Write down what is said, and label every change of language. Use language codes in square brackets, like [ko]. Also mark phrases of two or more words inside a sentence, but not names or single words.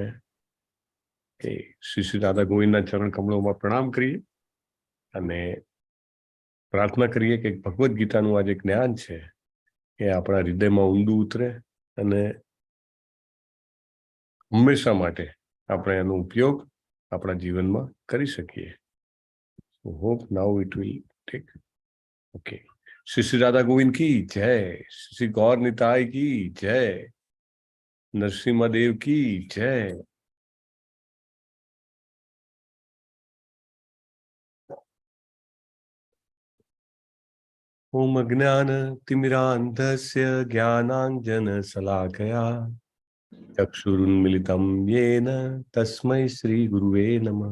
[gu] કે શ્રી શ્રી રાધા ગોવિંદના ચરણ કમળોમાં પ્રણામ કરીએ અને પ્રાર્થના કરીએ કે ભગવદ્ ગીતાનું આ જે જ્ઞાન છે એ આપણા હૃદયમાં ઊંડું ઉતરે અને હંમેશા માટે આપણે એનો ઉપયોગ આપણા જીવનમાં કરી શકીએ. [en] So hope now it will take. Okay. [hi] श्री श्री राधा गोविंद की जय, श्री गौर निताय की जय, नरसिम्हा देव की जय। [sa] ओम अज्ञान तिमिरान्धस्य ज्ञानाञ्जनशलाकया चक्षुरुन्मिलितं येन तस्मै श्रीगुरुवे नमः।